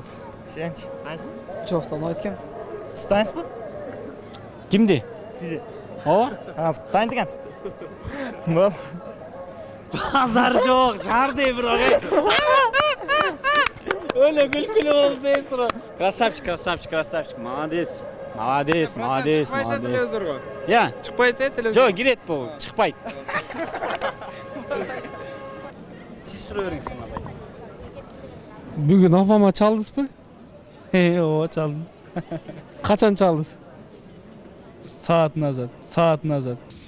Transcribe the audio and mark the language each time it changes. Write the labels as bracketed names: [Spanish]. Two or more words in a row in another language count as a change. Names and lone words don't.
[Kyrgyz] Сенчи? Тааныйсың? Жок, тааныбайт экем. Сиз тааныйсызбы? Кимди? Сизди. Ооба. Тааныйт экен. Бол. Базар жок, жарды бирок. Өлө күлкүлүү болду дейсиз. [Russian] Красавчик. Молодец. Я. [Kyrgyz] Чыкпайт телевизор. Жок, кирет бул, чыкпайт. Сиз суроо бериңиз мына. Бүгүн апама чалдыңызбы? Ооба, чалдым. Качан чалдыңыз? Саат назад.